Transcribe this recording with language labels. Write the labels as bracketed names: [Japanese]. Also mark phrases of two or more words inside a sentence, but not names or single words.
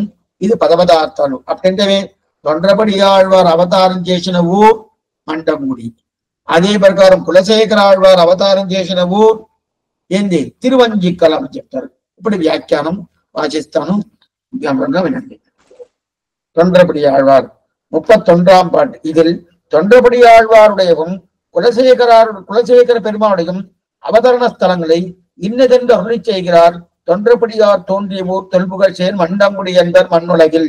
[Telugu] ఇది పదపదార్థాలు. అప్పుడంటే తొండరపడి ఆళ్వారు అవతారం చేసిన ఊరు మండంగుడి. అదే ప్రకారం కులశేఖర ఆళ్వారు అవతారం చేసిన ఊరు ఏంది? తిరువంజిక్కలం అని చెప్తారు. ఇప్పుడు వ్యాఖ్యానం వాచిస్తాను, గమనంగా వినండి. [Tamil] தொண்டரபடி ஆழ்வார் 31ஆம் பாட்டு. இதில் தொண்டரபடி ஆழ்வாருடையவும் குலசேகர பெருமானுடையும் அவதரண ஸ்தலங்களை இன்னதென்று அருளி செய்கிறார். தொண்டரபடியார் தோன்றிய ஊர் தொல்புகழ்சேர் மண்டங்குடி என்பர் மண்ணுலகில்.